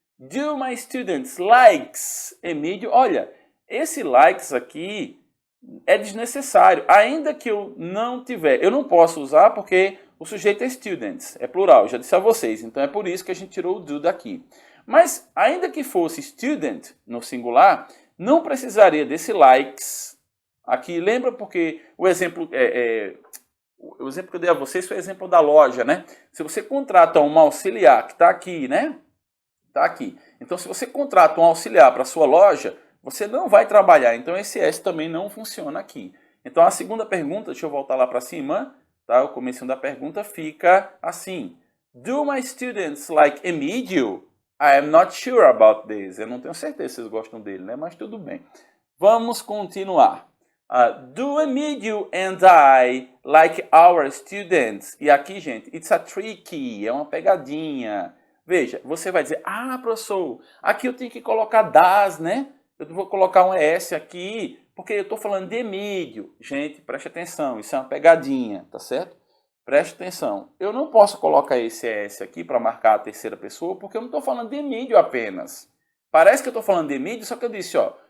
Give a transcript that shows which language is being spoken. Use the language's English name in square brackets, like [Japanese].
[English] Do my students likes Emílio? [Portuguese] Olha, esse likes aqui é desnecessário. Ainda que eu não tiver... Eu não posso usar porque o sujeito é students. É plural, já disse a vocês. Então, é por isso que a gente tirou o do daqui. Mas, ainda que fosse student, no singular, não precisaria desse likes aqui. Lembra porque o exemplo o exemplo que eu dei a vocês foi o exemplo da loja, né? Se você contrata um auxiliar, que está aqui, né? Está aqui. Então, se você contrata um auxiliar para a sua loja, você não vai trabalhar. Então, esse S também não funciona aqui. Então, a segunda pergunta, deixa eu voltar lá para cima, tá? O começo da pergunta fica assim. [English] Do my students like Emílio? I am not sure about this. [Portuguese] Eu não tenho certeza se vocês gostam dele, né? Mas tudo bem. Vamos continuar. [English] Do Emílio and I like our students? [Portuguese] E aqui, gente, [English] it's a tricky. [Portuguese] É uma pegadinha. Veja, você vai dizer, professor, aqui eu tenho que colocar das, né? Eu vou colocar um ES aqui, porque eu estou falando de Emílio. Gente, preste atenção, isso é uma pegadinha, tá certo? Preste atenção, eu não posso colocar esse ES aqui para marcar a terceira pessoa, porque eu não estou falando de Emílio apenas. Parece que eu estou falando de Emílio, só que eu disse, ó,